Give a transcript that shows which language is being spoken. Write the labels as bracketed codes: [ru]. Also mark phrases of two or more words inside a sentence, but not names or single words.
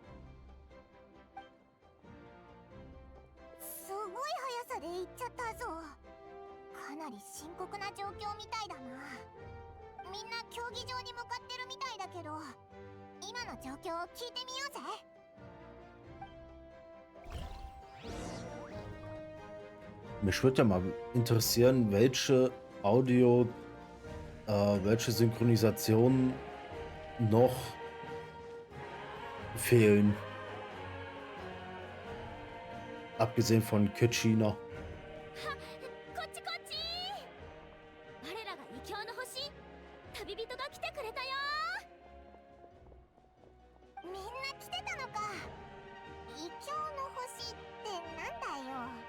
[ja] すごい速さで行っちゃったぞ。かなり深刻な状況みたいだな。みんな競技場に向かってるみたいだけど、今の状況を聞いてみようぜ。 [de] Mich würde ja mal interessieren, welche welche Synchronisationen noch fehlen. Abgesehen von Kitschina. [ja] こっちこっち。我らが異教の星、旅人が来てくれたよ。みんな来てたのか。異教の星ってなんだよ。